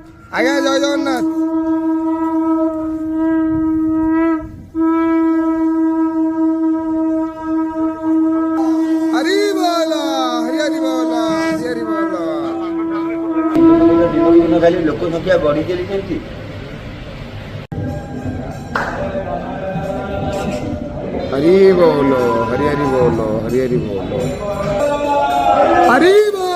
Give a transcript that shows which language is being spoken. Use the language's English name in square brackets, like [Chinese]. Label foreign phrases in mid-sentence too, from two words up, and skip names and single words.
[Odia] ଆଜ୍ଞା ଜୟ ଜଗନ୍ନାଥ। ହରି ବୋଲ ହରି ହରି ବୋଲ ହରି ହରି ବୋଲ। ଦିନକୁ ଦିନ ଖାଲି ଲୋକ ସଂଖ୍ୟା ବଢି ଚାଲିଛନ୍ତି। [Hindi] हरि बोलो हरि हरि बोलो हरि हरि बोलो हरि